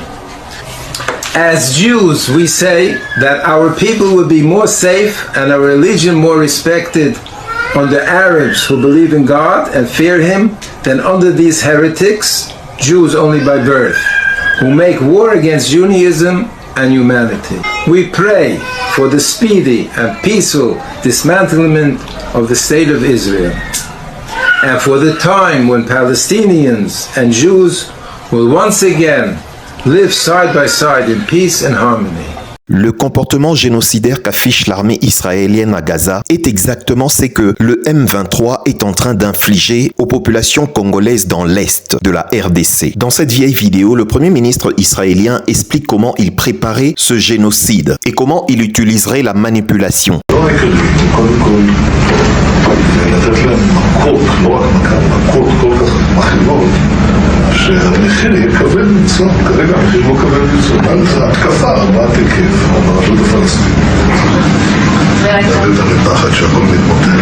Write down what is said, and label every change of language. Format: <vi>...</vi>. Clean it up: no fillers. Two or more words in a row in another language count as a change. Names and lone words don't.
<en>As Jews, we say that our people would be more safe and our religion more respected under Arabs who believe in God and fear Him than under these heretics, Jews only by birth, who make war against Judaism and humanity. We pray for the speedy and peaceful dismantlement of the State of Israel, and for the time when Palestinians and Jews will once again live side by side in peace and harmony.</en> <fr>Le comportement génocidaire qu'affiche l'armée israélienne à Gaza est exactement ce que le M23 est en train d'infliger aux populations congolaises dans l'Est de la RDC. Dans cette vieille vidéo, le Premier ministre israélien explique comment il préparait ce génocide et comment il utiliserait la manipulation.</fr> <he>שהמחיר יהיה כבד מצוא, כרגע המחיר לא כבד מצוא, זה התקפה רבת היקף ברשות הפלסטינית. זה מפחד שהכל מתמוטט.</he>